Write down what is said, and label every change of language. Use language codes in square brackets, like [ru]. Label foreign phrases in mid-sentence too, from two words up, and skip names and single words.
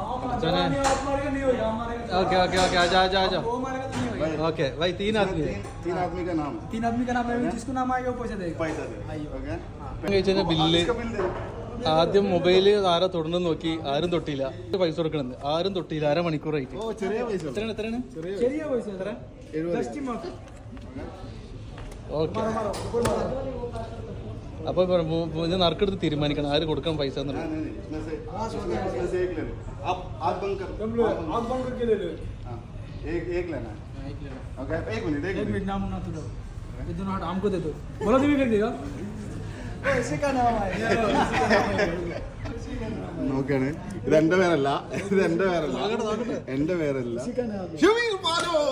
[hi] ओके ओके ओके आजा आजा आजा ओके भाई 3 आदमी है 3 आदमी का नाम 3 आदमी का नाम है जिसको नाम आएगा वो पैसा देगा पैसा दे ओके [ml] കഴിച്ചതിന്റെ ബില്ല് [hi] इसका बिल दे [ml] ആദ്യം മൊബൈല് ആരാ തൊടണമെന്ന് നോക്കി ആരും തൊട്ടില്ല പൈസ കൊടുക്കണമെന്ന് ആരും തൊട്ടില്ല അരമണിക്കൂറായിട്ട് ഓ ചെറിയ പൈസ എത്രയാണ് ചെറിയ പൈസ എത്ര [en] just mark [ml] ഓക്കെ അപ്പൊ ഇത് നറുക്കെടുത്ത് തീരുമാനിക്കണം ആര് കൊടുക്കണം പൈസ എന്നുള്ളത് [hi] नहीं इसमें से एक ले लो आप बंद कर आप बंद करके ले लो हां एक लेना है ओके एक मिनट एक मिनट नाम ना तो दो ये दोनों हाथ हमको दे दो बोलो तो भी कर देगा इसी का नाम है [ml] നോക്കാണ് ഇത് എന്റെ പേരല്ല എന്റെ പേരല്ല ഷമീർ മാലോ